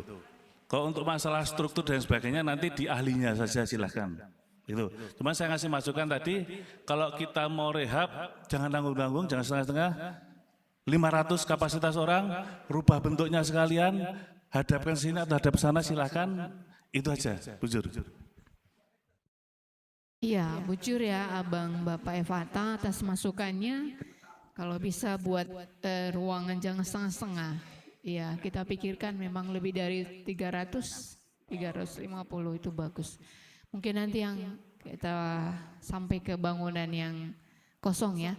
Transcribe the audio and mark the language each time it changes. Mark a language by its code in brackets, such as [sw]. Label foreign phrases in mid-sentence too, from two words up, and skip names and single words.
[id] Kalau untuk masalah struktur dan sebagainya nanti di ahlinya saja silahkan. Itu. Cuma saya ngasih masukan tadi, kalau kita mau rehab, jangan tanggung-tanggung, jangan setengah-setengah. 500 kapasitas orang, rubah bentuknya sekalian, hadapkan sini atau hadap sana silahkan. Itu aja, bujur. Iya, bujur ya Abang Bapak Evata atas masukannya. Kalau bisa buat ruangan jangan setengah-setengah. Iya, kita pikirkan memang lebih dari 300, 350 itu bagus. Mungkin nanti yang kita sampai ke bangunan yang kosong ya.